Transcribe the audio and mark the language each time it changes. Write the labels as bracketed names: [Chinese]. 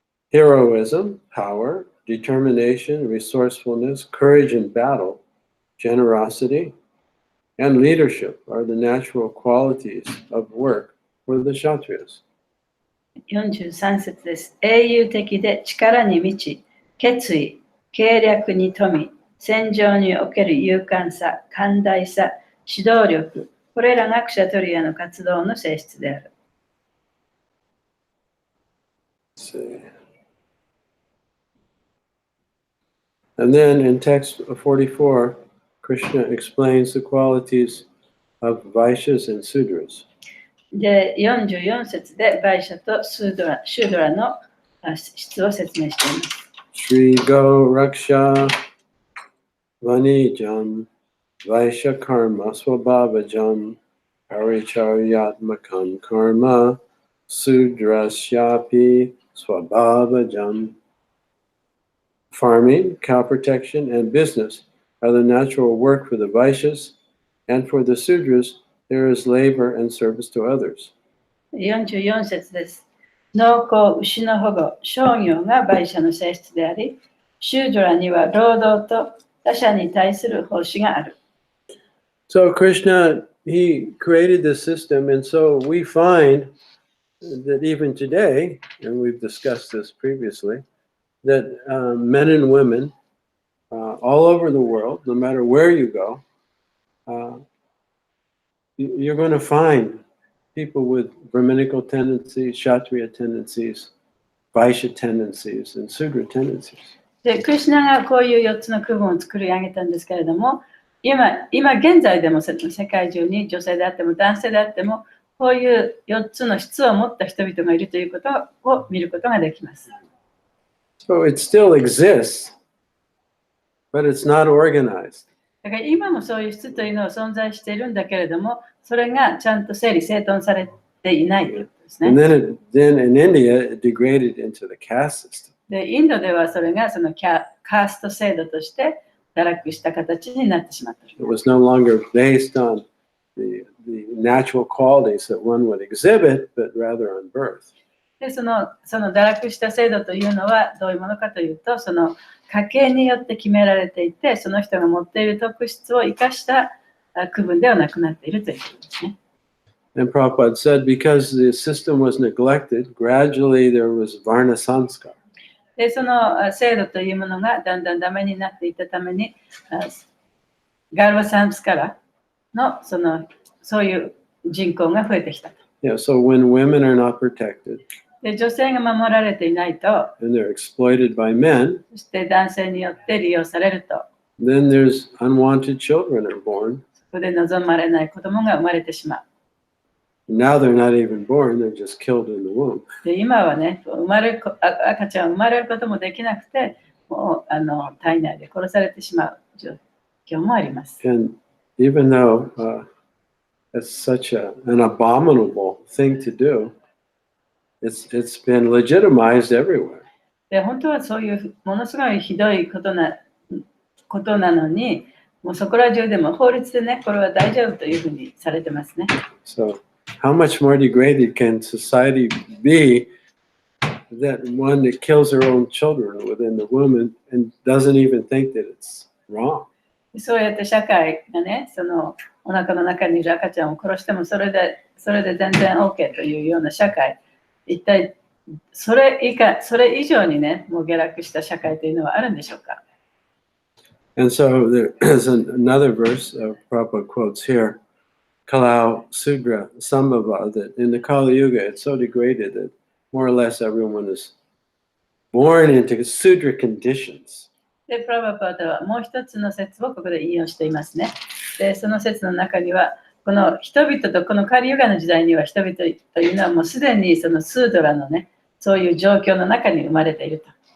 [English] Heroism, power, determination, resourcefulness, courage in battle, generosity, and leadership are the natural qualities of work for the Kshatriyas. [Japanese] 43節です。英雄的で力に満ち、決意、計略に富み、戦場における勇敢さ、寛大さ、指導力、これらがクシャトリアの活動の性質である。 [English] And then in text 44, Krishna explains the qualities of Vaishyas and Sudras. [Japanese] で、44節でバイシャとシュードラの質を説明しています。 [Sanskrit] Shri Go Raksha Vanijam Vaishya Karma Swabhavajam Paricharyatmakam Karma Sudrasyapi Swabhavajam. [English] Farming, cow protection, and business are the natural work for the Vaishyas, and for the Sudras, there is labor and service to others. [Japanese] 44節です。農耕、牛の保護、商業がバイシャの性質であり、シュードラには労働と他者に対する奉仕がある。 [English] So Krishna, he created this system, and so we find that even today, and we've discussed this previously, that men and women all over the world, no matter where you go, you're going to find people with Brahminical tendencies, Kshatriya tendencies, Vaishya tendencies, and Sudra tendencies. [Japanese] で、クリシュナがこういう4つの区分を作り上げたんですけれども、今現在でも世界中に女性であっても男性であってもこういう4つの質を持った人々がいるということを見ることができます。 [English] So it still exists, but it's not organized. [Japanese] だから今もそういう質というのは存在しているんだけれども、それがちゃんと整理整頓されていないということですね。 [English] And then in India, it degraded into the caste system. [Japanese] で、インドではそれがそのカースト制度として堕落した形になってしまった。 [English] It was no longer based on the natural qualities that one would exhibit, but rather on birth. [Japanese] で、その堕落した制度というのはどういうものかというと、その家系によって決められていて、その人が持っている特質を生かした区分ではなくなっているということですね。 [English] And Prabhupada said because the system was neglected, gradually there was varna sanskar. [Japanese] で、その制度というものがだんだんダメになっていったために、ガルバサンスカラのそういう人口が増えてきた。 [English] Yeah, so when women are not protected [Japanese] で、女性が守られていないと、 [English] and they're exploited by men, [Japanese] そして男性によって利用されると、 [English] then there's unwanted children are born. [Japanese] そこで望まれない子供が生まれてしまう。 [English] Now they're not even born, they're just killed in the womb. [Japanese] で、今はね、赤ちゃんが生まれることもできなくて、もう体内で殺されてしまう状況もあります。 [English] And even though it's such an abominable thing to do, it's been legitimized everywhere. [Japanese] で、本当はそういうものすごいひどいことなのに、もうそこら中でも法律でね、これは大丈夫というふうにされてますね。 [English] So how much more degraded can society be that one that kills their own children within the womb and doesn't even think that it's wrong? [Japanese] そうやって社会がね、そのお腹の中にいる赤ちゃんを殺してもそれで全然 OK というような社会、一体それ以上にね、もう下落した社会というのはあるんでしょうか。 [English] And so there's another verse Prabhupada quotes here, [Sanskrit] Kalau Sudra Sambhava, [English] that in the Kali Yuga it's so degraded that more or less everyone is born into Sudra conditions. [Japanese] で、プラバパータはもう一つの説をここで引用していますね。で、その説の中には、この人々とこのカリユガの時代には人々というのはもうすでにそのスードラのね、そういう状況の中に生まれていると。